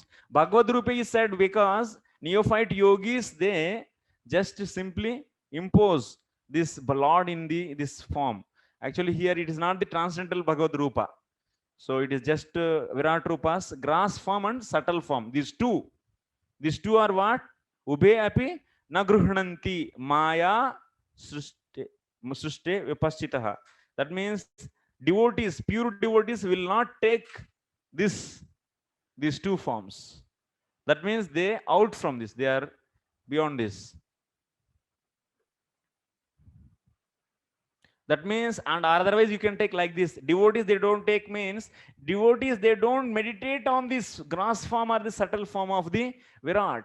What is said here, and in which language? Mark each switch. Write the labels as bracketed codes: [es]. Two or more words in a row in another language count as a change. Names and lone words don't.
[en] Bhagavad Rupe is said because neophyte yogis, they just simply impose this Lord in this form. Actually here it is not the transcendental Bhagavad Rupa. So it is just Virat Rupa's gross form and subtle form. These two are what? [sa] Ube api na gruhnanti maya srushte vipaschitaha. [en] That means devotees, pure devotees will not take these two forms. That means they out from this, they are beyond this. That means, and otherwise you can take like this, devotees they don't take means, devotees they don't meditate on this gross form or the subtle form of the Virat.